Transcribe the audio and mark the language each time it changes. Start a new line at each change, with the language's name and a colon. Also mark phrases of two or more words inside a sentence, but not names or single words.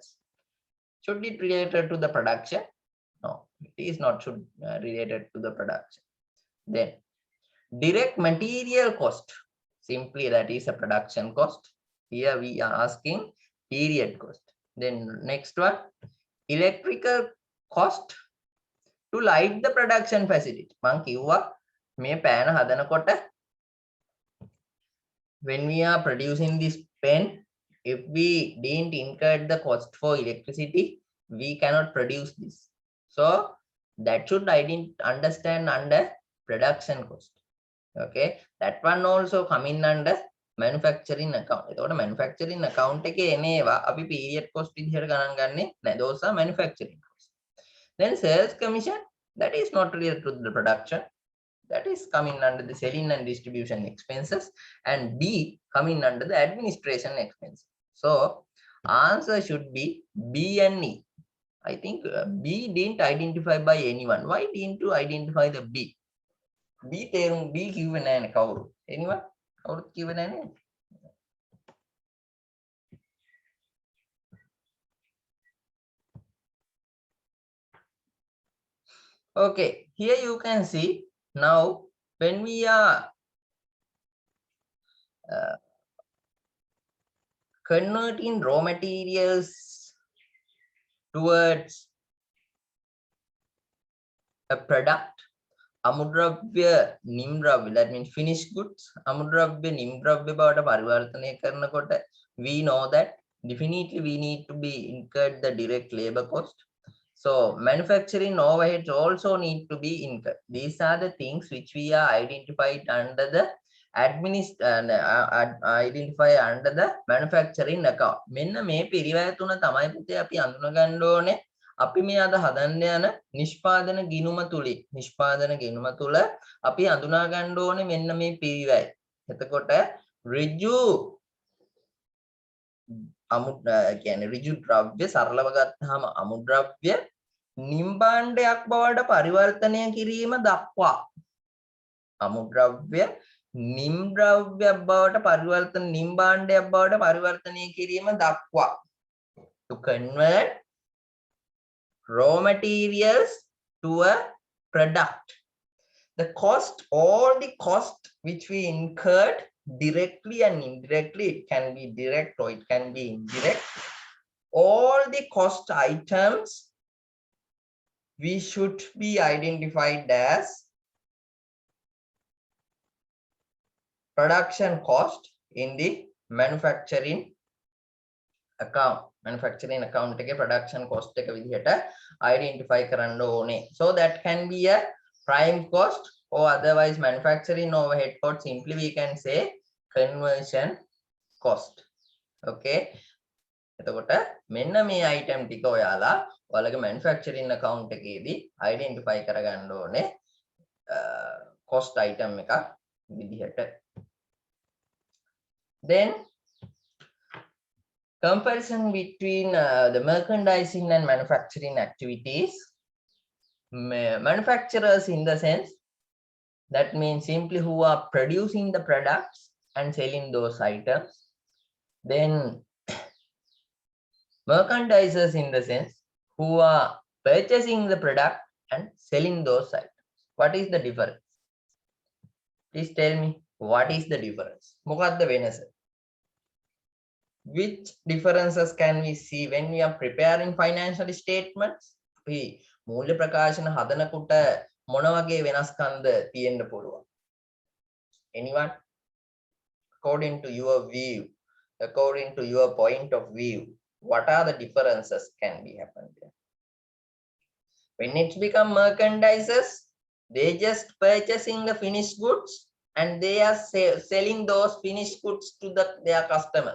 English: Should it related to the production? No, it is not should related to the production. Then direct material cost. Simply that is a production cost. Here we are asking period cost. Then next one, electrical cost to light the production facility.
Sinhala: මං කිව්වා මේ පෑන හදනකොට
English: when we are producing this pen, if we didn't incur the cost for electricity, we cannot produce this. So that should understand under production cost. Okay, that one also coming under manufacturing account.
Sinhala: එතකොට
English: manufacturing account
Sinhala: එකේ එනේවා අපි
English: period cost
Sinhala: විදිහට ගණන් ගන්නෙ නැහැ.
English: Those are manufacturing cost. Then sales commission, that is not related to the production. That is coming under the selling and distribution expenses, and B coming under the administration expenses. So answer should be B and E. I think B didn't identify by anyone. Why didn't you identify the B?
Sinhala: B තේරුම් B කිව්වේ නැහැ කවුරු? Anyone? කවුරුත් කිව්වේ නැහැ නේද?
English: Okay, here you can see now when we are converting raw materials towards a product,
Sinhala: අමුද්‍රව්‍ය නිම්ද්‍රව්‍ය,
English: that means finished goods,
Sinhala: අමුද්‍රව්‍ය නිම්ද්‍රව්‍ය බවට පරිවර්තනය කරනකොට
English: we know that definitely we need to be incurred the direct labor cost. So manufacturing overheads also need to be incurred. These are the things which we are identified under the identify under the manufacturing account.
Sinhala: මෙන්න මේ පිරිවැය තුන තමයි පුතේ අපි අඳුන ගන්න ඕනේ. අපි මේ අද හදන්න යන නිෂ්පාදන ගිණුම තුල අපි අඳුනා ගන්න ඕනේ මෙන්න මේ පිරිවැය. එතකොට ඍජු කියන්නේ ඍජු ද්‍රව්‍ය සරලව ගත්තාම අමුද්‍රව්‍ය නිම්බාණ්ඩයක් බවට පරිවර්තනය කිරීම දක්වා අමුද්‍රව්‍ය නිම්ද්‍රව්‍යයක් බවට නිම්බාණ්ඩයක් බවට පරිවර්තනය කිරීම දක්වා
English: to convert raw materials to a product. The cost, all the cost which we incurred directly and indirectly, it can be direct or it can be indirect, all the cost items we should be identified as production cost in the manufacturing account. Manufacturing account
Sinhala: එක
English: production cost
Sinhala: එක විදිහට identify කරන්න ඕනේ.
English: So that can be a prime cost or otherwise manufacturing overhead cost. Simply we can say conversion cost.
Sinhala: Okay. එතකොට මෙන්න මේ item ටික ඔයාලා ඔයාලගේ
English: manufacturing account
Sinhala: එකේදී identify කරගන්න ඕනේ
English: cost item
Sinhala: එකක් විදිහට.
English: Then comparison between the merchandising and manufacturing activities. Manufacturers, in the sense, that means simply who are producing the products and selling those items. Then merchandisers, in the sense, who are purchasing the product and selling those items. What is the difference? Please tell me, what is the difference?
Sinhala: මොකක්ද වෙනස?
English: Which differences can we see when we are preparing financial statements?
Sinhala: අපි මූල්‍ය ප්‍රකාශන හදනකොට මොන වගේ වෙනස්කම්ද තියෙන්න පුළුවන්?
English: Anyone? According to your view, according to your point of view, what are the differences can be happened there? When it's become merchandisers, they just purchasing the finished goods and they are selling those finished goods to their customers.